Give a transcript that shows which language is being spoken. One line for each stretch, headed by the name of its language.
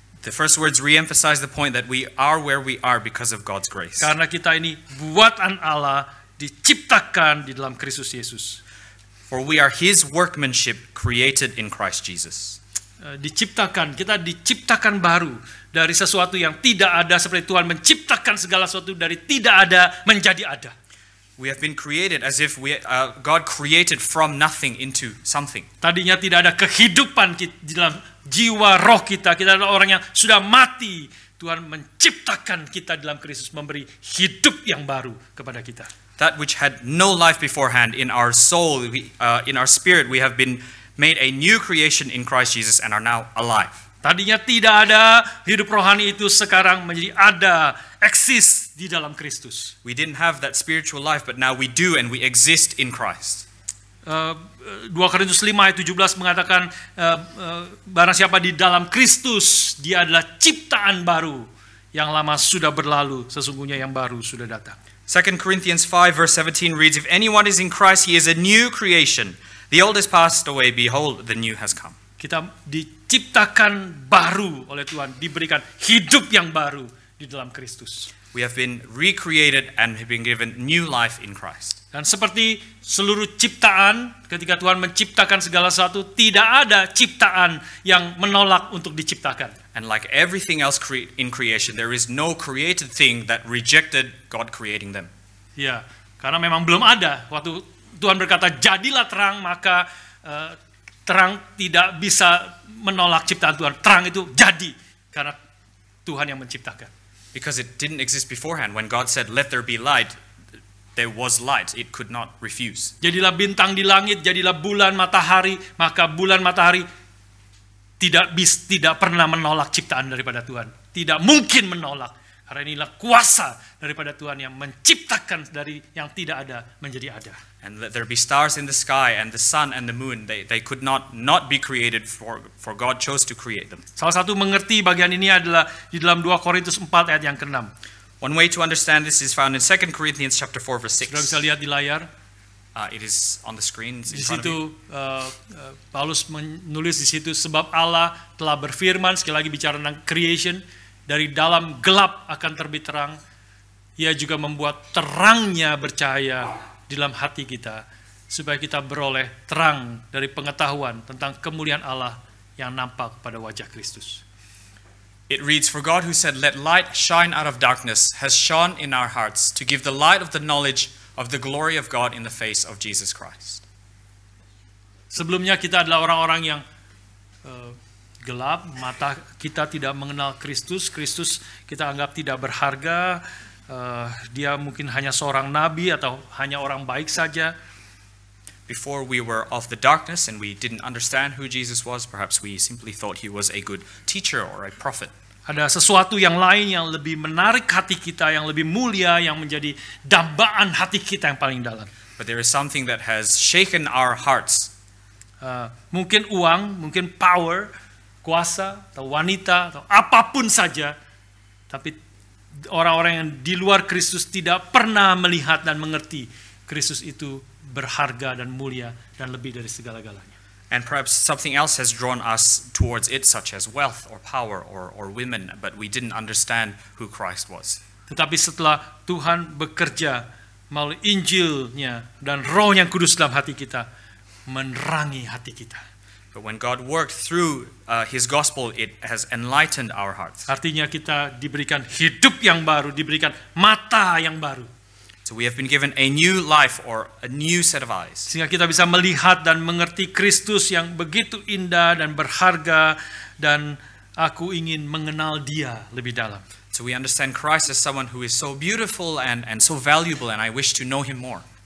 English: The first words re-emphasize the point that we are where we are because of God's grace.
Indonesian: Karena kita ini buatan Allah, diciptakan di dalam Kristus Yesus.
English: For we are his workmanship, created in Christ Jesus.
Indonesian: Diciptakan, kita diciptakan baru dari sesuatu yang tidak ada, seperti Tuhan menciptakan segala sesuatu dari tidak ada menjadi ada.
English: We have been created as if God created from nothing into something.
Indonesian: Tadinya tidak ada kehidupan di dalam jiwa roh kita. Kita adalah orang yang sudah mati. Tuhan menciptakan kita dalam Kristus, memberi hidup yang baru kepada kita.
English: That which had no life beforehand, in our soul, in our spirit, we have been made a new creation in Christ Jesus and are now alive.
Indonesian: Tadinya tidak ada, hidup rohani itu sekarang menjadi ada, eksis di dalam Kristus.
English: We didn't have that spiritual life, but now we do, and we exist in Christ.
Indonesian: 2 Korintus 5 ayat 17 mengatakan barang siapa di dalam Kristus, dia adalah ciptaan baru. Yang lama sudah berlalu, sesungguhnya yang baru sudah datang.
English: 2 Corinthians 5 verse 17 reads, if anyone is in Christ, he is a new creation. The old has passed away, behold, the new has come.
Indonesian: Kita diciptakan baru oleh Tuhan, diberikan hidup yang baru di dalam Kristus.
English: We have been recreated and have been given new life in Christ.
Indonesian: Dan seperti seluruh ciptaan, ketika Tuhan menciptakan segala sesuatu, tidak ada ciptaan yang menolak untuk diciptakan.
English: And like everything else in creation, there is no created thing that rejected God creating them.
Indonesian: Ya, karena memang belum ada. Waktu Tuhan berkata, jadilah terang, maka terang tidak bisa menolak ciptaan Tuhan. Terang itu jadi, karena Tuhan yang menciptakan.
English: Because it didn't exist beforehand. When God said, let there be light, there was light. It could not refuse.
Indonesian: Jadilah bintang di langit, jadilah bulan, matahari, maka bulan, matahari tidak pernah menolak ciptaan daripada Tuhan. Tidak mungkin menolak. Karena inilah kuasa daripada Tuhan yang menciptakan dari yang tidak ada menjadi ada.
English: And let there be stars in the sky and the sun and the moon. They could not be created for God chose to create them.
Indonesian: Salah satu mengerti bagian ini adalah di dalam 2 Korintus 4 ayat yang ke-6.
English: One way to understand this is found in 2 Corinthians chapter 4 verse 6.
Indonesian: Sudah bisa lihat di layar.
English: It is on the screen in
Indonesian: Di
English: front of you.
Indonesian: situ Paulus menulis di situ, sebab Allah telah berfirman, sekali lagi bicara tentang creation, dari dalam gelap akan terbit terang. Ia juga membuat terangnya bercahaya di dalam hati kita, supaya kita beroleh terang dari pengetahuan tentang kemuliaan Allah yang nampak pada wajah Kristus.
English: It reads, "For God who said, 'Let light shine out of darkness,' has shone in our hearts to give the light of the knowledge of the glory of God in the face of Jesus Christ."
Indonesian: Sebelumnya kita adalah orang-orang yang gelap, mata kita tidak mengenal Kristus. Kristus kita anggap tidak berharga. Dia mungkin hanya seorang nabi atau hanya orang baik saja.
English: Before we were of the darkness and we didn't understand who Jesus was, perhaps we simply thought he was a good teacher or a prophet.
Indonesian: Ada sesuatu yang lain yang lebih menarik hati kita, yang lebih mulia, yang menjadi dambaan hati kita yang paling dalam.
English: But there is something that has shaken our hearts.
Indonesian: Mungkin uang, mungkin power, kuasa, atau wanita, atau apapun saja. Tapi orang-orang yang di luar Kristus tidak pernah melihat dan mengerti Kristus itu berharga dan mulia dan lebih dari segala-galanya.
English: And perhaps something else has drawn us towards it, such as wealth or power or women, but we didn't understand who Christ was.
Indonesian: Tetapi setelah Tuhan bekerja melalui Injilnya dan Roh yang kudus dalam hati kita, menerangi hati kita.
English: But when God worked through his gospel, it has enlightened our hearts.
Indonesian: Artinya kita diberikan hidup yang baru, diberikan mata yang baru.
English: So we have been given a new life or a new set of eyes.
Indonesian: Sehingga kita bisa melihat dan mengerti Kristus yang begitu indah dan berharga, dan aku ingin mengenal Dia lebih dalam.
English: So we understand Christ as someone who is so beautiful and so valuable, and I wish to know him more.